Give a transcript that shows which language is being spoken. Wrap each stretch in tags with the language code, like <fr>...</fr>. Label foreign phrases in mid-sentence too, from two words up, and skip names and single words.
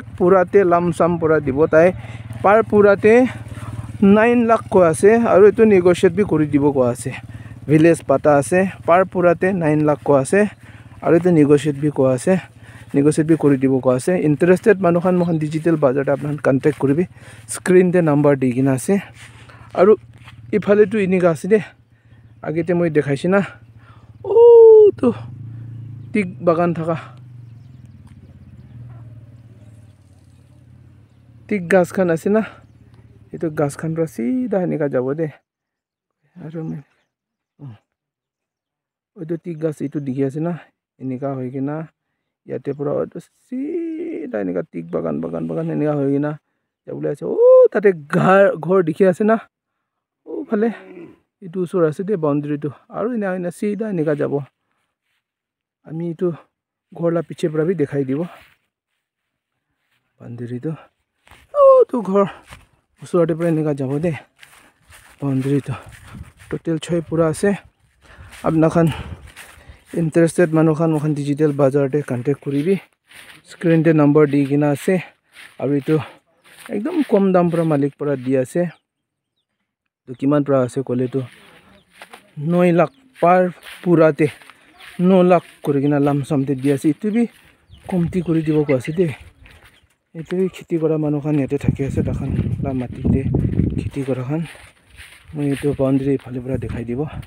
<nag>purate lamsam pura dibo tai par purate 9 lakh ko ase aru itu negotiate bi kori dibo ko ase village pata ase par purate 9 lakh ko ase aru itu negotiate bi ko ase negotiate bi kori dibo ko ase interested manu khan mohan digital bazar ta apnan contact koribi screen te number digina ase aru iphale tu iniga ase de agete moi dekhaisi na to tik bagan thaka tik gas khan ase na itu gas khan ra sida nika jabo de aru odo tik gas itu dikhi ase na enika hoigina yate pura sida nika tik bagan enika hoigina jabule ase tate ghor dikhi ase na phale itu usor ase de boundary to aru ina sida nika jabo ami itu ghor la piche pura bi dekhai dibo boundary to to ghor usor de pura nika jabo de boundary to total 6 pura ase apna khan interested manu khan mohan digital bazar te contact koribi screen te number digina ase aru itu ekdom kom dam pura malik pura di ase to kiman pura ase kole to 9 lakh par purate 9 lakh korigina lamsam te di ase itu bi komti kori dibo ko ase de itu bi khiti kora manu khan yate thaki ase dakhan la mati te khiti kora khan moi itu boundary phale pura dekhai dibo</nag>